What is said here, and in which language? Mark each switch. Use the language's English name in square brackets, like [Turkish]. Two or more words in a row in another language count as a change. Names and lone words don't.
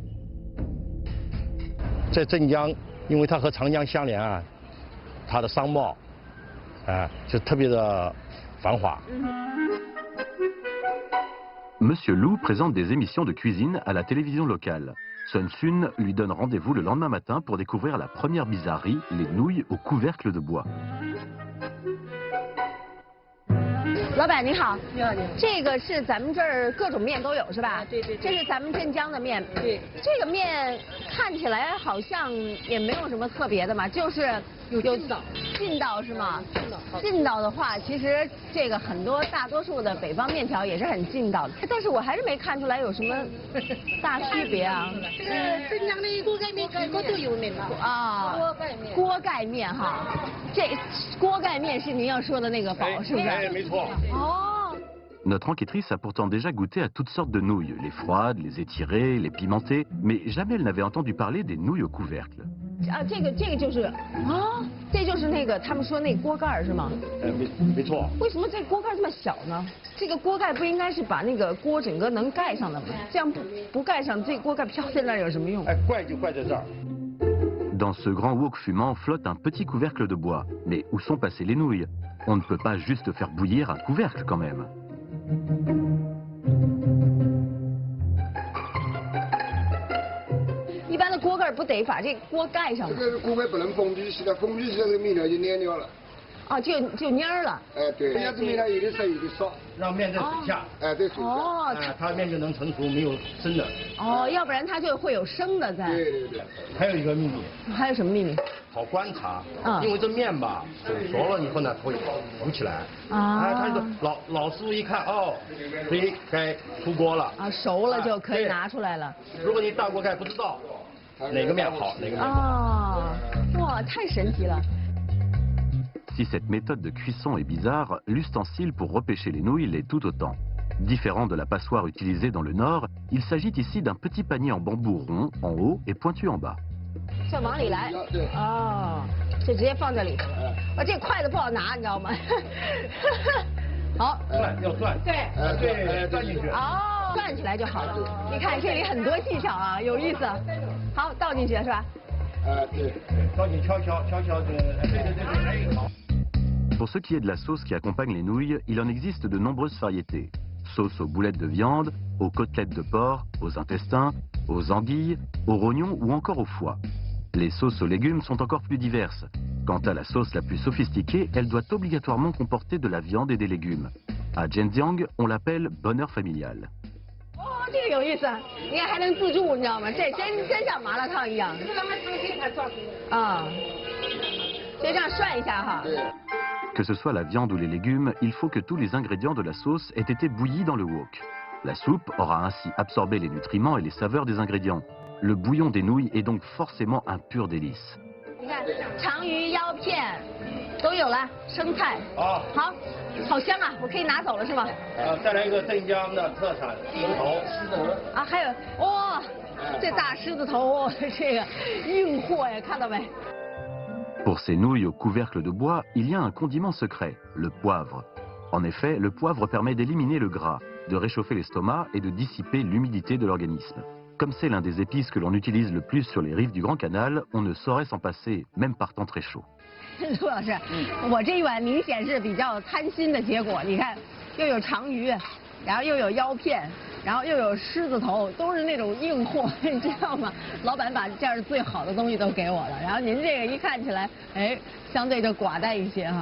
[French] Monsieur Lu présente des émissions de cuisine à la télévision locale. Sun Sun lui donne rendez-vous le lendemain matin pour découvrir la première bizarrerie, les nouilles au couvercle de bois. [Chinese] 老板你好，你好你好，这个是咱们这儿各种面都有是吧？对对，这是咱们镇江的面。对，这个面看起来好像也没有什么特别的嘛，就是有劲道是吗？劲道的话，其实这个大多数的北方面条也是很劲道的，但是我还是没看出来有什么大区别啊。这个镇江的锅盖面全国都有名了啊，锅盖面哈，这锅盖面是您要说的那个宝是不是？哎，没错。 [French] Notre enquêtrice a pourtant déjà goûté à toutes sortes de nouilles, les froides, les étirées, les pimentées, mais jamais elle n'avait entendu parler des nouilles au couvercle. [Chinese] 啊，这个就是啊，这就是那个他们说那锅盖是吗？没错。为什么这锅盖这么小呢？这个锅盖不应该是把那个锅整个能盖上的吗？这样不盖上，这锅盖飘在那儿有什么用？哎，怪就怪在这儿。 [French] Dans ce grand wok fumant flotte un petit couvercle de bois. Mais où sont passées les nouilles? On ne peut pas juste faire bouillir un couvercle quand même. [Chinese] 一般的锅盖不得把这锅盖上吗？这个锅盖不能封闭起来，封闭起来这个面条就粘掉了。啊，就蔫儿了。哎，对，人家这面条有的烧有的烧，让面在水下。哎，在水下。哦，它面就能成熟，没有生的。哦，要不然它就会有生的在。对对对。还有一个秘密。还有什么秘密？好观察，因为这面吧，煮熟了以后呢，它会浮起来。啊，他就老师傅一看，哦，可以该出锅了。啊，熟了就可以拿出来了。如果你大锅盖不知道哪个面好，哪个面不好。啊，哇，太神奇了。 [French] Si cette méthode de cuisson est bizarre, l'ustensile pour repêcher les nouilles l'est tout autant. Différent de la passoire utilisée dans le nord, il s'agit ici d'un petit panier en bambou rond en haut et pointu en bas. [Chinese] 这往里来，哦，就直接放这里。我这筷子不好拿，你知道吗？好，要转，对，对，转进去。哦，转起来就好了。你看这里很多技巧啊，有意思。好，倒进去是吧？对，倒进悄悄的，对，好。 [French] Pour ce qui est de la sauce qui accompagne les nouilles, il en existe de nombreuses variétés. Sauce aux boulettes de viande, aux côtelettes de porc, aux intestins, aux anguilles, aux rognons ou encore au foie. Les sauces aux légumes sont encore plus diverses. Quant à la sauce la plus sophistiquée, elle doit obligatoirement comporter de la viande et des légumes. À Zhenjiang, on l'appelle bonheur familial. [Chinese] 这个有意思，你看还能自助，你知道吗？这真像麻辣烫一样。啊，所以这样涮一下哈。 [French] Que ce soit la viande ou les légumes, il faut que tous les ingrédients de la sauce aient été bouillis dans le wok. La soupe aura ainsi absorbé les nutriments et les saveurs des ingrédients. Le bouillon des nouilles est donc forcément un pur délice. [Chinese] 你看，长鱼、腰片都有了，生菜。好，好香啊！我可以拿走了是吗？再来一个镇江的特产狮子头。啊，还有哇，这大狮子头，这个硬货呀，看到没？ [French] Pour ces nouilles au couvercle de bois, il y a un condiment secret, le poivre. En effet, le poivre permet d'éliminer le gras, de réchauffer l'estomac et de dissiper l'humidité de l'organisme. Comme c'est l'un des épices que l'on utilise le plus sur les rives du Grand Canal, on ne saurait s'en passer, même par temps très chaud. [Chinese] 陆老师，我这一碗明显是比较贪心的结果。你看，又有长鱼，然后又有腰片，然后又有狮子头，都是那种硬货，你知道吗？老板把这样最好的东西都给我了，然后您这个一看起来，哎，相对就寡淡一些哈。